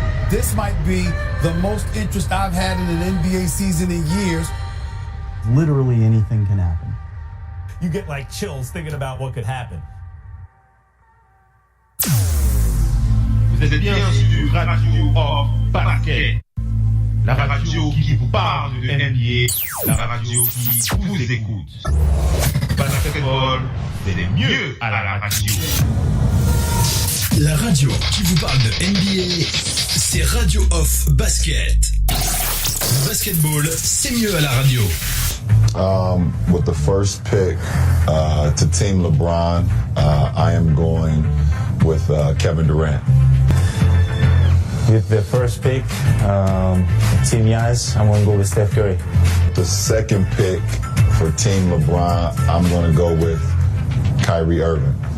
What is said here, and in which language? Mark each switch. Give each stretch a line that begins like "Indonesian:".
English: This might be the most interest I've had in an NBA season in years. Literally anything can happen. You get like chills thinking about what could happen.
French: Vous êtes bien sur Radio Off Basket. La radio qui vous parle de NBA, la radio qui vous écoute. Basketball, c'est le mieux à la radio. La radio qui vous parle de NBA, c'est Radio Off Basket. Le basketball, c'est mieux à la radio.
English: With the first pick to Team LeBron, I am going with Kevin Durant. With the first pick, Team Giannis, I'm going to go with Steph Curry. The second pick for Team LeBron, I'm going to go with Kyrie Irving.